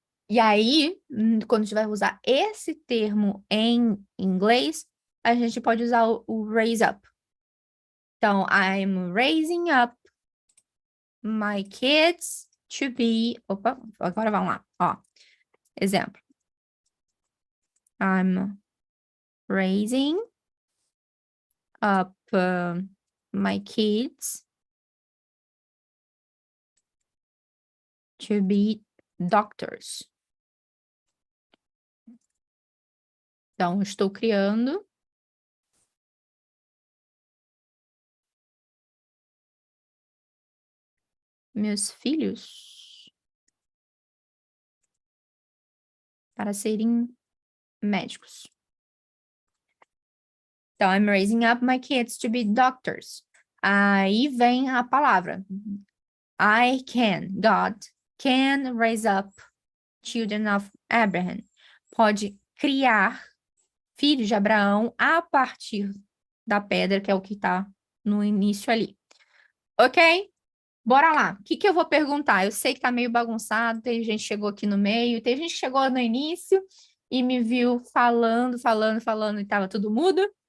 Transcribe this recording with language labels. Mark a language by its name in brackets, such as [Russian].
[Portuguese] E aí, quando a gente vai usar esse termo em inglês, a gente pode usar o [English] raise up. [Portuguese] Então, [English] I'm raising up my kids to be... [Portuguese] Opa, agora vamos lá. Ó, exemplo. [English] I'm raising up my kids to be doctors. [Portuguese] Então, estou criando meus filhos para serem médicos. Então, [English] I'm raising up my kids to be doctors. [Portuguese] Aí vem a palavra. [English] I can, God can raise up children of Abraham. [Portuguese] Pode criar filhos de Abraão a partir da pedra, que é o que está no início ali. Ok? Bora lá. O que que eu vou perguntar? Eu sei que tá meio bagunçado, tem gente que chegou aqui no meio, tem gente que chegou no início e me viu falando e tava tudo mudo.